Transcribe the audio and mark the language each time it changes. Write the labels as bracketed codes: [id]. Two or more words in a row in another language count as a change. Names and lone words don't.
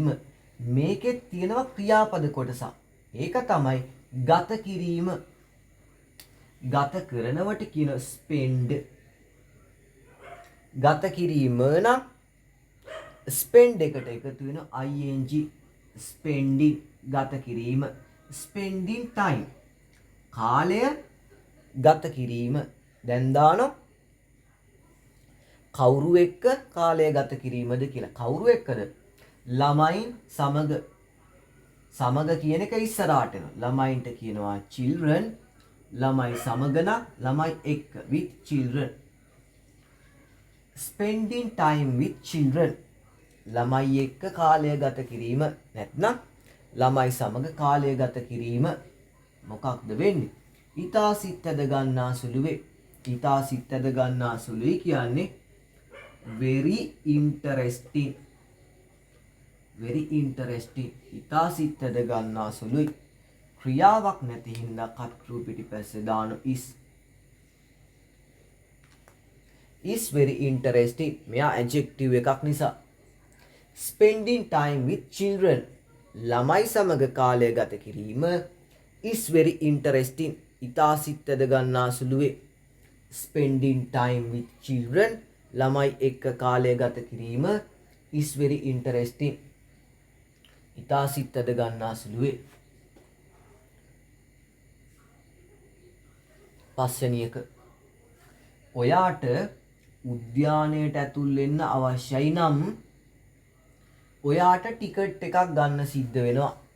[si] මේකෙත් තියෙනවා ක්‍රියාපද කොටසක්. ඒක තමයි ගත කිරීම. ගත කරනවට කියන spend. ගත කිරීම නම් spend එකට එකතු වෙන ing. spending ගත කිරීම. [en] spending time [si] කාලය ගත කිරීම. දැන් දානවා කවුරු එක්ක කාලය ගත කිරීමද කියලා. කවුරු එක්කද? ළමයින් සමග. සමග කියන එක ඉස්සරහට එනවා. ළමයින්ට කියනවා children. ළමයි සමග නම් ළමයි එක්ක [en] with children. spending time with children [si] ළමයි එක්ක කාලය ගත කිරීම. නැත්නම් ළමයි සමග කාලය ගත කිරීම මොකක්ද වෙන්නේ? ඉතා සිත් ඇද ගන්නා සුළු වේ. ඉතා සිත් ඇද ගන්නා සුළුයි කියන්නේ [en] very interesting. very interesting. [si] ඉතා සිත් ඇද ගන්නා සුළුයි. ක්‍රියාවක් නැති හින්දා කර්තෘ පිටිපස්සේ දාන [en] is very interesting. [si] මෙයා adjective එකක් නිසා. [en] spending time with children [si] ළමයි සමග කාලය ගත කිරීම [en] is very interesting. [si] ඉතා සිත් ඇද ගන්නා සුළු වේ. [en] spending time with children [si] ළමයි එක්ක කාලය ගත කිරීම [en] is very interesting. [si] ඉතා සිත් ඇද ගන්නා සුළු වේ. පස්වෙනි එක. ඔයාට උද්‍යානයට ඇතුල් වෙන්න අවශ්‍යයි නම් ඔයාට ටිකට් එකක් ගන්න සිද්ධ වෙනවා.